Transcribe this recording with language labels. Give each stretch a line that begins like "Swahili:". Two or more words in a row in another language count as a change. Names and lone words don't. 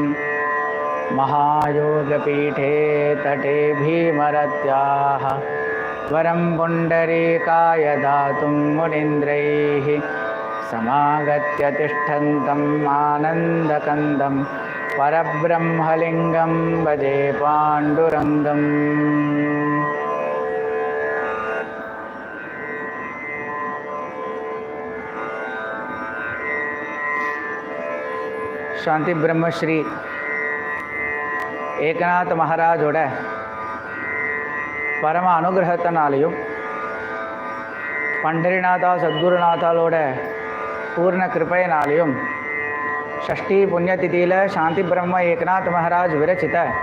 Sanskrit: महायोगपीठे तटे भीमरत्याः वरं पुण्डरीकाय दातुं मुनीन्द्रैः समागत्य तिष्ठन्तम् आनन्दकन्दं परब्रह्मलिङ्गं भजे पाण्डुरङ्गम्।
Tamil: शांति ब्रह्मश्री ஏகநாத மகாராஜோட பரம அனுகிரகத்தினாலையும் பண்டரிநாதா சத்குருநாதாலோட பூர்ண கிருபையினாலையும் ஷஷ்டி புண்ணியதிதியில் சாந்தி பிரம்ம ஏகநாத் மகாராஜ் விரச்சித